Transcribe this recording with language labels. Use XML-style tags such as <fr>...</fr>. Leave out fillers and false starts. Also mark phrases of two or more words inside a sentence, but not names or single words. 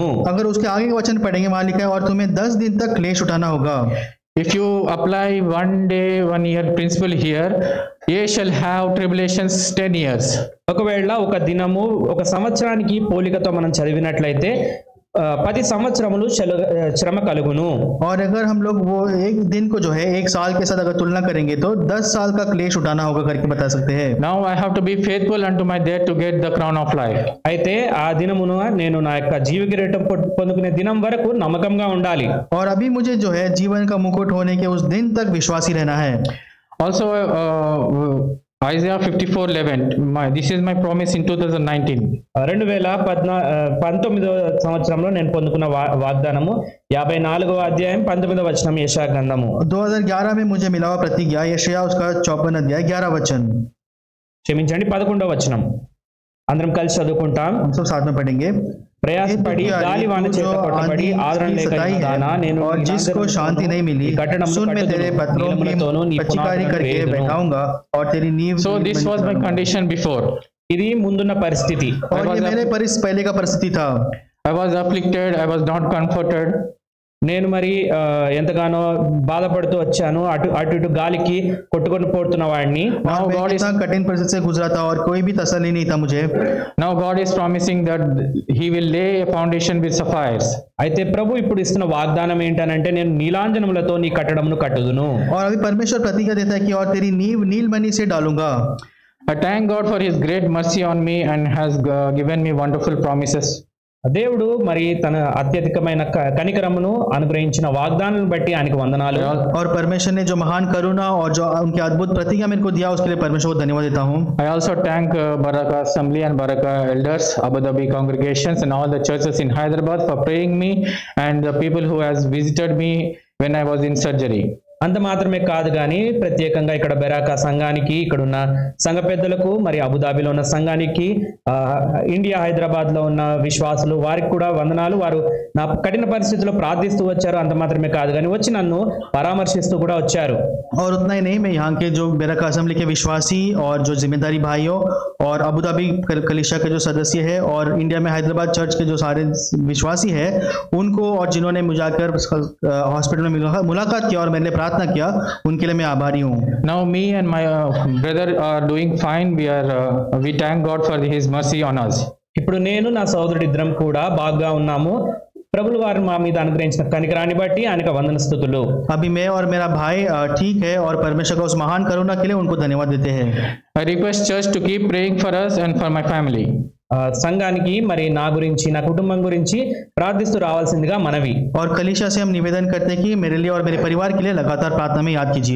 <hi>अगर उसके आगे का वचन पढ़ेंगे वहां लिखा है और तुम्हें 10 दिन तक क्लेश उठाना होगा.</hi> <en>If you apply 1 day 1 year principle here, ye shall have tribulations 10 years.</en> <te>ఒకవేళ ఒక దినము ఒక సంవత్సరానికి పోలికతో మనం చదివినట్లయితే 10 సంవత్సరములు శ్రమ కలుగును.</te> <hi>और अगर हम लोग वो एक दिन को जो है 1 साल के साथ अगर तुलना करेंगे तो 10 साल का क्लेश उठाना होगा करके बता सकते हैं.</hi> <en>Now I have to be faithful unto my death to get the crown of life.</en> <te>అయితే ఆ దినమున నేను నా యొక్క జీవ కిరీటం పొందుకునే దినం వరకు నమ్మకంగా ఉండాలి.</te> <hi>और अभी मुझे जो है जीवन का मुकुट होने के उस दिन तक विश्वासी रहना है.</hi> <en>Also Isaiah 54:11, this is my promise in 2019.</en> <te>2019వ సంవత్సరంలో నేను పొందుకున్న వాగ్దానము 54వ అధ్యాయం 19వ వచనం యెషయా గ్రంథము.</te> <hi>2011 में मुझे मिला हुआ प्रतिज्ञा यशायाह उसका 54 अध्याय 11 वचन.</hi> <te>క్షమించండి 11వ వచనం. అందరం కలిసి చదువుకుంటాం.</te> <hi>हम सब साथ में पढ़ेंगे.</hi> <te>ప్రయాసపడి గాలివాన చేత కొట్టబడి ఆదరణ లేక ఉన్నానా, నేను</te> <hi>और जिसको शांति नहीं मिली सुन मैं तेरे पत्थरों की पचिकारी करके बैठाऊंगा और तेरी नींव.</hi> <en>So this was my condition before.</en> <te>ఇది ముందున్న పరిస్థితి.</te> <hi>और ये मेरे पहले का परिस्थिति था.</hi> <en>I was afflicted, I was not comforted.</en> <te>నేను మరి ఎంతగానో బాధపడుతూ వచ్చాను, అటు ఇటు గాలికి కొట్టుకొని పోతున్న వాడిని.</te> <en>Now God is</en> <hi>कठिन परिस्थिति से गुजरा था और कोई भी तसल्ली नहीं था मुझे.</hi> <en>Now God is promising that he will lay a foundation with sapphires.</en> <te>అయితే ప్రభు ఇప్పుడు ఇస్తున్న వాగ్దానం ఏంటనంటే నేను నీలాంజనములతో నీ కట్టడమును కట్టుదును.</te> <hi>और अभी परमेश्वर प्रतिज्ञा देता है कि और तेरी नींव नीलमणि से डालूंगा.</hi> <en>I thank God for his great mercy on me and has given me wonderful promises.</en> <te>దేవుడు మరి తన అత్యధికమైన కనికరమును అనుగ్రహించిన వాగ్దానాలను బట్టి ఆయనకు వందనాలు.</te> <hi>और परमेश्वर ने जो महान करुणा और जो उनके अद्भुत प्रतिज्ञा मेरे को दिया उसके लिए परमेश्वर को धन्यवाद देता हूँ.</hi> <en>I also thank Baraka Assembly and Baraka elders, Abu Dhabi congregations and all the churches in Hyderabad for praying me and the people who has visited me when I was in surgery.</en> <te>అంత మాత్రమే కాదు కానీ ప్రత్యేకంగా ఇక్కడ బెరాకా సంఘానికి, ఇక్కడ ఉన్న సంఘ పెద్దలకు, మరి అబుదాబిలో ఉన్న సంఘానికి, ఇండియా హైదరాబాద్ లో ఉన్న విశ్వాసులు వారికి కూడా వందనాలు. వారు నా కఠిన పరిస్థితుల్లో ప్రార్థిస్తూ వచ్చారు. అంత మాత్రమే కాదు కానీ వచ్చి నన్ను పరామర్శిస్తూ కూడా వచ్చారు.</te> <hi>और उतना ही नहीं, मैं यहाँ के जो बराका असेंबली के विश्वासी और जो जिम्मेदारी भाइयों और अबू धाबी कलीसिया के जो सदस्य है और इंडिया में हैदराबाद चर्च के जो सारे विश्वासी है उनको, और जिन्होंने मुझे आकर हॉस्पिटल में मुलाकात किया और मैंने प्रार्थना किया, उनके लिए मैं आभारी हूँ.</hi> <en>Now me and my brother are doing fine. We thank God for his mercy on us.</en> <te>ఇప్పుడు నేను నా సోదరుడు ఇద్దరం కూడా బాగా ఉన్నాము. ప్రభులు వారు మా మీద అనుగ్రహించిన కనికరాన్ని బట్టి ఆయనకు వందన స్తుతులు.</te> <hi>अभी मैं और मेरा भाई ठीक है और परमेश्वर का उस महान करुणा के लिए उनको धन्यवाद देते हैं.</hi> <en>I request church to keep praying for us and for my family.</en> <te>సంఘానికి మరి నా గురించి, నా కుటుంబం గురించి ప్రార్థిస్తూ రావాల్సిందిగా మనవి.</te> <hi>और कलीसिया से हम निवेदन करते हैं कि मेरे लिए और मेरे परिवार के लिए लगातार प्रार्थना में याद कीजिए.</hi>